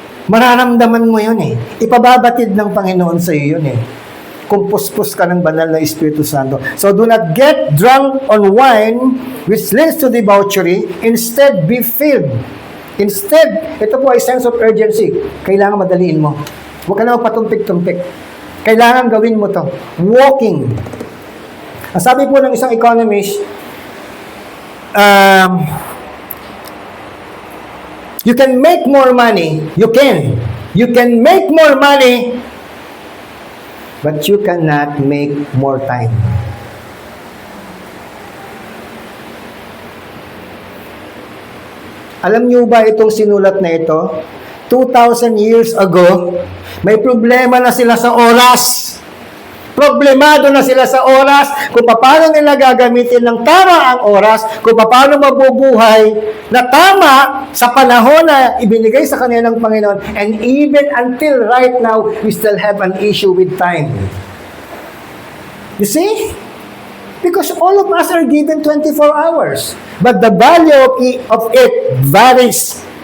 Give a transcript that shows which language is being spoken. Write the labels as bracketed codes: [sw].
[tl] Mararamdaman mo yun Ipababatid ng Panginoon sa'yo yun kung puspos ka ng banal na Espiritu Santo. [en] So, do not get drunk on wine, which leads to debauchery. Instead, be filled. Instead, [tl] ito po ay [en] sense of urgency. [tl] Kailangan madaliin mo. Huwag ka na magpatumpik-tumpik. Kailangan gawin mo to. Walking. Ang sabi po ng isang economist, [en] you can make more money. You can make more money, but you cannot make more time. [tl] Alam niyo ba itong sinulat na ito? [en] 2,000 years ago, [tl] may problema na sila sa oras. Problemado na sila sa oras kung paano nila gagamitin ng tama ang oras, kung paano mabubuhay na tama sa panahon na ibinigay sa kanila ng Panginoon. [en] And even until right now, we still have an issue with time. You see? Because all of us are given 24 hours. But the value of it varies.